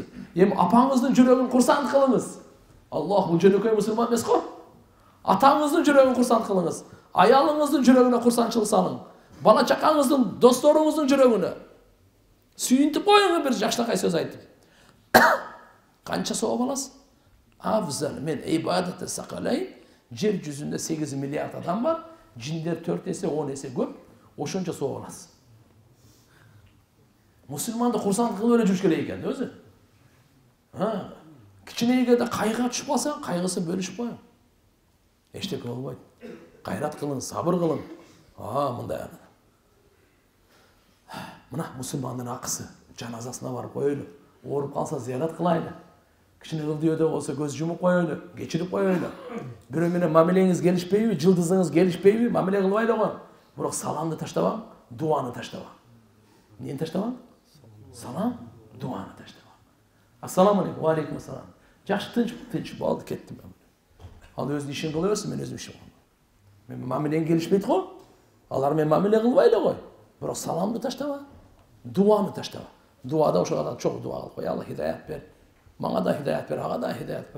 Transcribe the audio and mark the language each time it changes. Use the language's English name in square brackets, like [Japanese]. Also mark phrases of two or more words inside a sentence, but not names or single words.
[Kyrgyz] Эми апаңыздын жүрөгүн курсант кылыңыз. Аллах, бул жөнөкөй мусулман эмес го. Атаңыздын жүрөгүн курсант кылыңыз. Аялыңыздын жүрөгүнө курсанчылык салың. Бала чакаңыздын, досторуңуздун жүрөгүнө сүйүнтүп коюңуз, бир жакшынакай сөз айтып. Канча сооп аласыз? Afzal men ibadeti sakalayın. Жер жүзүндө 8 миллиард адам бар. Жиндер 4 эсе, 10 эсе көп. Ошончо соо аласыз. Мусулманды курсант кылып эле жүрүш керек экен өзү. Кичинегеде кайга түшүп калсаң, кайгысын бөлүшүп коюң. Эчтеке болбойт. Кайрат кылың, сабыр кылың. Мындай. Мына мусулмандын акысы, жаназасына барып коелу. Ооруп калса зиярат кылайлы. Кичине ылдыйда болсо көз жумуп коелу, кечирип коелу. Бирөө менен мамилеңиз келишпейби, жылдызыңыз келишпейби, мамиле кылбайлы го. Бирок саламды таштабаң, дуаны таштабаң. Эмнени таштабаң? Салам, дуаны таштабаң. [Arabic] السلام عليكم، وعليكم السلام. [Kyrgyz] Жакшы, тынч болду, кеттим. Ал өзүнүн ишин кыла берсин, мен өзүм ишим кылам. Мен мамилең келишпейт го. Алар менен мамиле кылбайлы го. Бирок саламды таштаба, дуаны таштаба. Дуада ошо кадar чоң дуа кылып кой. Алла хидаят бер. Мага да хидаят бер, ага да хидаят бер.